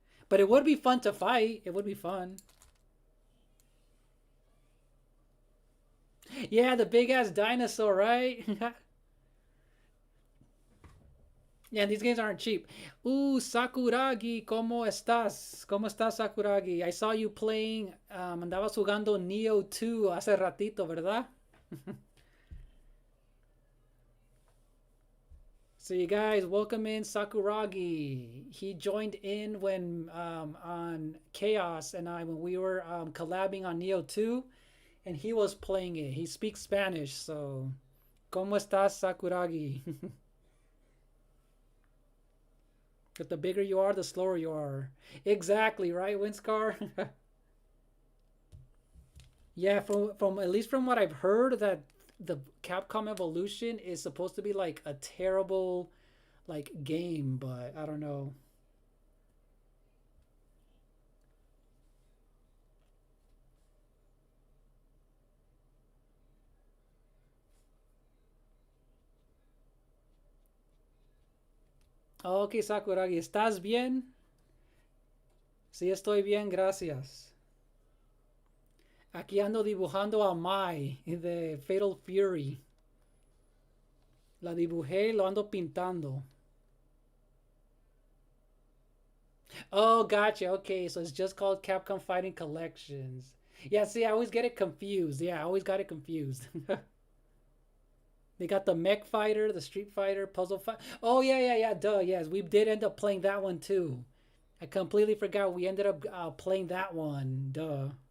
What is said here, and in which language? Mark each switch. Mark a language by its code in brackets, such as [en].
[en] But it would be fun to fight. It would be fun. Yeah, the big ass dinosaur, right? Yeah, these games aren't cheap. [es] Sakuragi, ¿cómo estás? ¿Cómo estás, Sakuragi? [en] I saw you playing, [es] andabas jugando Neo 2 hace ratito, ¿verdad? [en] So you guys, welcome in Sakuragi. He joined in when on Chaos and I when we were collabing on Neo 2, and he was playing it. He speaks Spanish, so [es] ¿cómo estás, [en] Sakuragi? But the bigger you are, the slower you are. Exactly, right, Windscar? Yeah, from at least from what I've heard, that the Capcom Evolution is supposed to be like a terrible like game, but I don't know. [es] Ok, Sakuragi, ¿estás bien? Sí, estoy bien, gracias. Aquí ando dibujando a Mai de Fatal Fury. La dibujé y lo ando pintando. [en] Oh, gotcha. Okay, so it's just called Capcom Fighting Collections. Yeah, see, I always get it confused. Yeah, I always got it confused. They got the Mech Fighter, the Street Fighter, Puzzle Fight. Oh, yeah. Duh, yes. We did end up playing that one, too. I completely forgot we ended up playing that one. Duh.